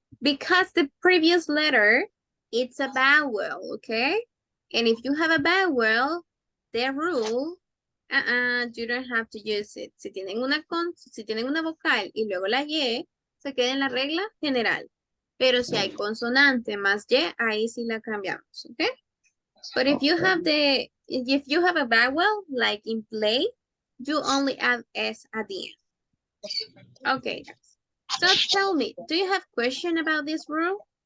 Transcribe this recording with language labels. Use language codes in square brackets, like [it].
[en] Because the previous letter, it's a vowel, okay? And if you have a vowel, the rule, you don't have to use it. [es] Si tienen una vocal y luego la Y, se queda en la regla general. Pero si hay consonante más Y, ahí sí la cambiamos, okay? [en] But if you have a vowel, like in play, you only add S at the end. Okay, guys. So tell me, do you have question about this rule?